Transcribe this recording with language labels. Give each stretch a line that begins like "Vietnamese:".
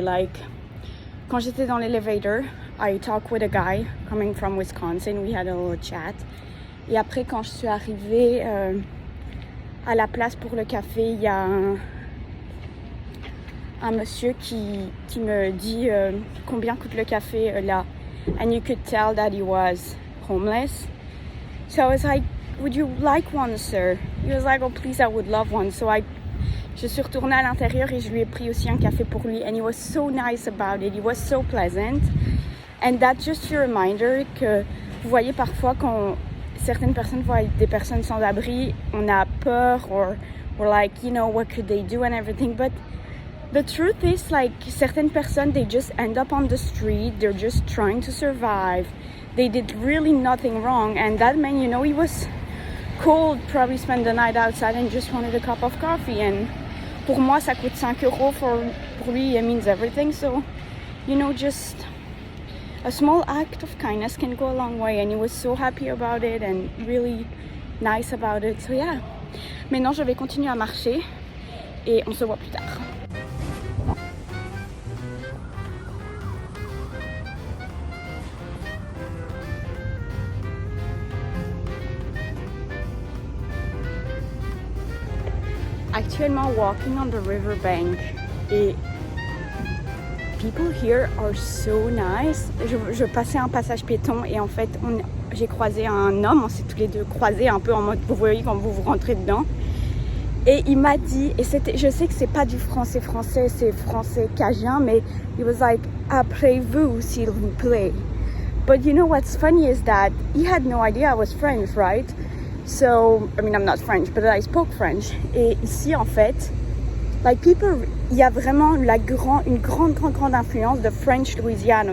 English: Like
French: quand j'étais dans l'elevator,
English: I talked with a guy coming from Wisconsin. We had a little chat.
French: Et après, quand je suis arrivée à la place pour le café, il y a un monsieur qui me dit combien coûte le café là.
English: And you could tell that he was homeless. So I was like, would you like one, sir? He was like, oh please, I would love one. So
French: je suis retournée à l'intérieur et je lui ai pris aussi un café pour lui.
English: And he was so nice about it. He was so pleasant. And that's just a reminder
French: que vous voyez parfois quand certaines personnes voient des personnes sans abri, on a peur
English: or like, you know, what could they do and everything. But the truth is, like,
French: certaines personnes,
English: they just end up on the street. They're just trying to survive. They did really nothing wrong. And that man, you know, he was cold, probably spent the night outside and just wanted a cup of coffee. And
French: pour moi ça coûte 5 euros, pour lui
English: it means everything. So you know, just a small act of kindness can go a long way, and he was so happy about it and really nice about it. So yeah,
French: maintenant je vais continuer à marcher et on se voit plus tard.
English: Actuellement walking on the riverbank et people here are so nice.
French: Je passais un passage piéton et en fait j'ai croisé un homme, on s'est tous les deux croisés un peu en mode, vous voyez quand vous rentrez dedans, et il m'a dit, et c'était, je sais que c'est pas du français, c'est français cajun, mais
English: he was like,
French: après vous s'il vous plaît.
English: But you know what's funny is that he had no idea I was French, right? So, I mean, I'm not French, but I spoke French.
French: Et ici, en fait,
English: like people,
French: il y a vraiment une grande influence de French Louisiana.